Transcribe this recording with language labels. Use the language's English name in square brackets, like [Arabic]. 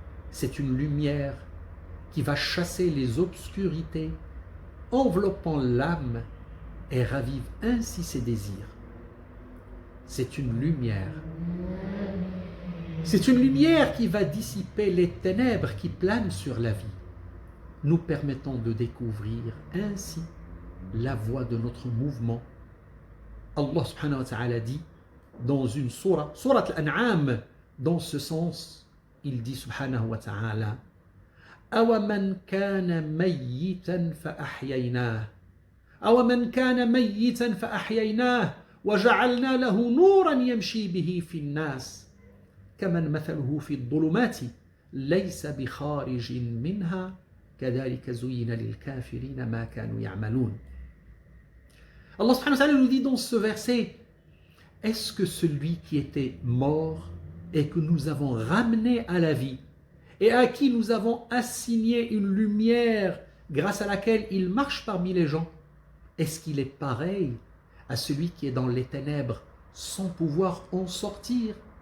[French] C'est une lumière qui va chasser les obscurités, enveloppant l'âme et ravive ainsi ses désirs. C'est une lumière. C'est une lumière qui va dissiper les ténèbres qui planent sur la vie, nous permettant de découvrir ainsi la voie de notre mouvement. Allah subhanahu wa ta'ala dit dans une sourate Al-An'am, dans ce sens, il dit subhanahu wa ta'ala [Arabic] أَوَمَنْ كَانَ مَيِّتًا فَأَحْيَيْنَاهُ أَوَمَنْ كَانَ مَيِّتًا فَأَحْيَيْنَاهُ وَجَعَلْنَا لَهُ نُورًا يَمْشِي بِهِ فِي النَّاسِ كَمَنْ مَثَلُهُ فِي الظُّلُمَاتِ لَيْسَ بِخَارِجٍ مِنْهَا كَذَلِكَ زُيِّنَ لِلْكَافِرِينَ مَا كَانُوا يَعْمَلُونَ. [French] Allah subhanahu wa ta'ala nous dit dans ce verset, est-ce que celui qui était mort et que nous avons ramené à la vie et à qui nous avons assigné une lumière grâce à laquelle il marche parmi les gens, est-ce qu'il est pareil à celui qui est dans les ténèbres sans pouvoir en sortir?